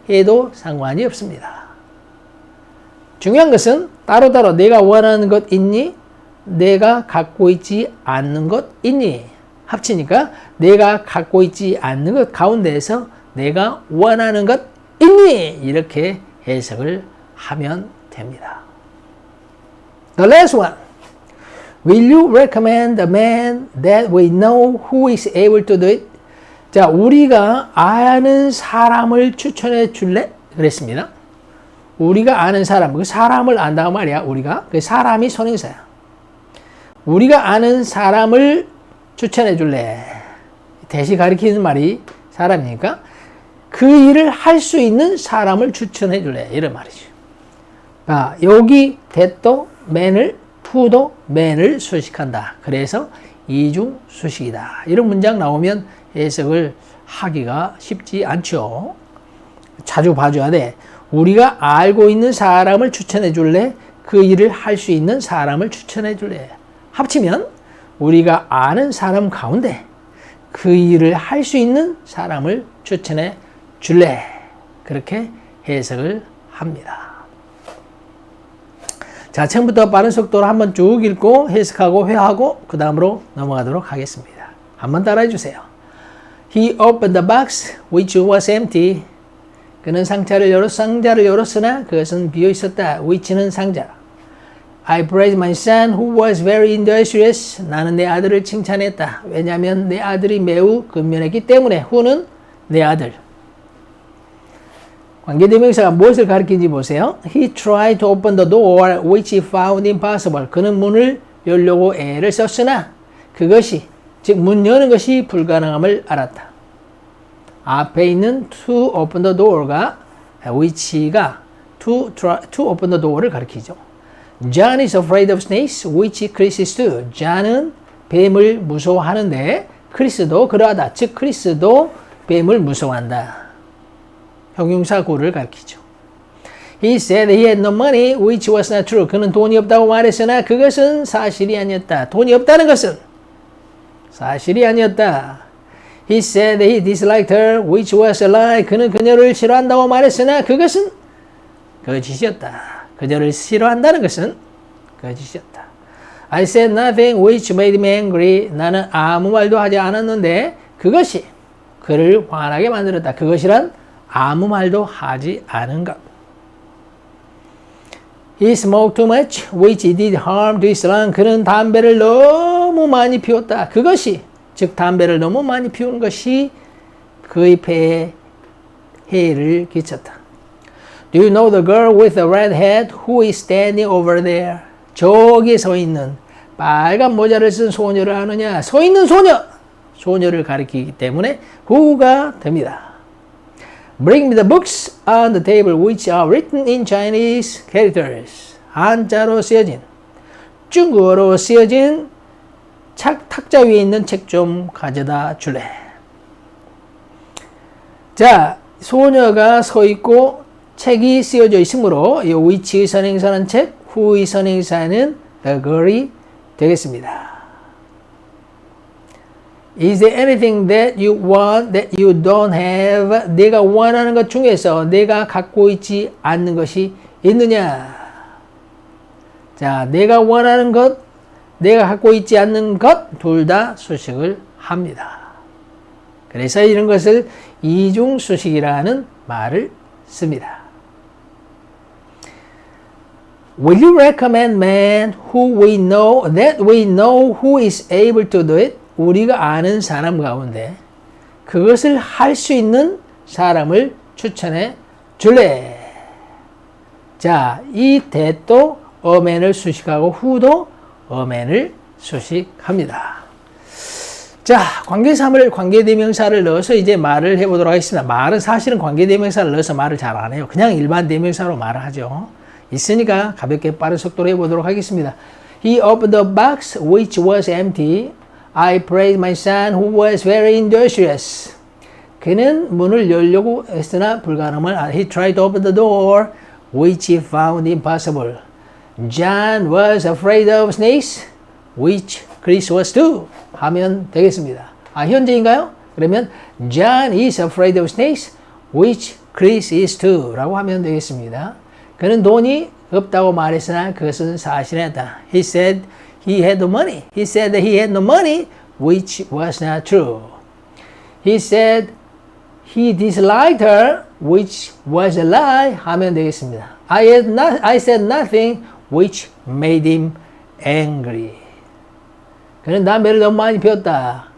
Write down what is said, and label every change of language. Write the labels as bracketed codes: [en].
[ko] 해도 상관이 없습니다. 중요한 것은 따로따로 내가 원하는 것 있니? 내가 갖고 있지 않는 것 있니? 합치니까 내가 갖고 있지 않는 것 가운데에서 내가 원하는 것 있니? 이렇게 해석을 하면 됩니다. [en] The last one. Will you recommend a man that we know who is able to do it? [ko] 자, 우리가 아는 사람을 추천해 줄래? 그랬습니다. 우리가 아는 사람, 그 사람을 안다고 말이야, 우리가. 그 사람이 선행사야. 우리가 아는 사람을 추천해 줄래? 대시 가리키는 말이 사람이니까 그 일을 할 수 있는 사람을 추천해 줄래? 이런 말이죠. 아, 여기 that도 man을, who도 man을 수식한다. 그래서 이중 수식이다. 이런 문장 나오면 해석을 하기가 쉽지 않죠. 자주 봐줘야 돼. 우리가 알고 있는 사람을 추천해 줄래? 그 일을 할 수 있는 사람을 추천해 줄래? 합치면 우리가 아는 사람 가운데 그 일을 할 수 있는 사람을 추천해 줄래? 그렇게 해석을 합니다. 자, 처음부터 빠른 속도로 한번 쭉 읽고 해석하고 회화하고 그 다음으로 넘어가도록 하겠습니다. 한번 따라해 주세요. [en] He opened the box which was empty. [ko] 그는 상자를 열었으나 그것은 비어 있었다. which는 상자. [en] I praised my son who was very industrious. [ko] 나는 내 아들을 칭찬했다. 왜냐하면 내 아들이 매우 근면했기 때문에. who는 내 아들. 관계대명사가 무엇을 가리키는지 보세요. [en] He tried to open the door which he found impossible. [ko] 그는 문을 열려고 애를 썼으나 그것이 즉 문 여는 것이 불가능함을 알았다. 앞에 있는 [en] to open the door [ko] 가 which가 to open the door를 가리키죠. [en] John is afraid of snakes, which Chris is too. [ko] John은 뱀을 무서워하는데 크리스도 그러하다. 즉 크리스도 뱀을 무서워한다. 형용사 구를 가리키죠. [en] He said he had no money, which was not true. [ko] 그는 돈이 없다고 말했으나 그것은 사실이 아니었다. 돈이 없다는 것은 사실이 아니었다. [en] He said he disliked her, which was a lie. [ko] 그는 그녀를 싫어한다고 말했으나 그것은 거짓이었다. 그녀를 싫어한다는 것은 거짓이었다. [en] I said nothing which made me angry. [ko] 나는 아무 말도 하지 않았는데 그것이 그를 화나게 만들었다. 그것이란 아무 말도 하지 않은 것. He smoked too much, which did harm to his lung. 그는 담배를 너무 많이 피웠다. 그것이, 즉 담배를 너무 많이 피우는 것이 그의 폐에 해를 끼쳤다. [en] Do you know the girl with the red hat who is standing over there? [ko] 저기 서 있는 빨간 모자를 쓴 소녀를 아느냐? 서 있는 소녀! 소녀를 가리키기 때문에 who가 됩니다. [en] Bring me the books on the table which are written in Chinese characters. [ko] 한자로 쓰여진, 중국어로 쓰여진 탁자 위에 있는 책 좀 가져다 줄래. 자, 소녀가 서 있고 책이 쓰여져 있으므로 이 which의 선행사는 책, who의 선행사는 [en] the girl [ko] 이 되겠습니다. [en] Is there anything that you want that you don't have? [ko] 내가 원하는 것 중에서 내가 갖고 있지 않는 것이 있느냐? 자, 내가 원하는 것, 내가 갖고 있지 않는 것, 둘 다 수식을 합니다. 그래서 이런 것을 이중 수식이라는 말을 씁니다. [en] Will you recommend man who we know that we know who is able to do it? [ko] 우리가 아는 사람 가운데 그것을 할 수 있는 사람을 추천해 줄래? 자, 이 that도 aman을 수식하고 who도 aman을 수식합니다. 자, 관계사물, 관계대명사를 넣어서 이제 말을 해보도록 하겠습니다. 말은 사실은 관계대명사를 넣어서 말을 잘 안 해요. 그냥 일반 대명사로 말을 하죠. 있으니까 가볍게 빠른 속도로 해보도록 하겠습니다. [en] He opened the box which was empty. I praised my son who was very industrious. [ko] 그는 문을 열려고 했으나 불가능을 [en] He tried to open the door which he found impossible. John was afraid of snakes which Chris was too. [ko] 하면 되겠습니다. 아, 현재인가요? 그러면 [en] John is afraid of snakes which Chris is too [ko] 라고 하면 되겠습니다. 그는 돈이 없다고 말했으나 그것은 사실이었다. [en] He said he had no money. He said that he had no money, which was not true. He said he disliked her, which was a lie. [ko] 하면 되겠습니다. [en] I said nothing, which made him angry. [ko] 그는 담배를 너무 많이 피웠다.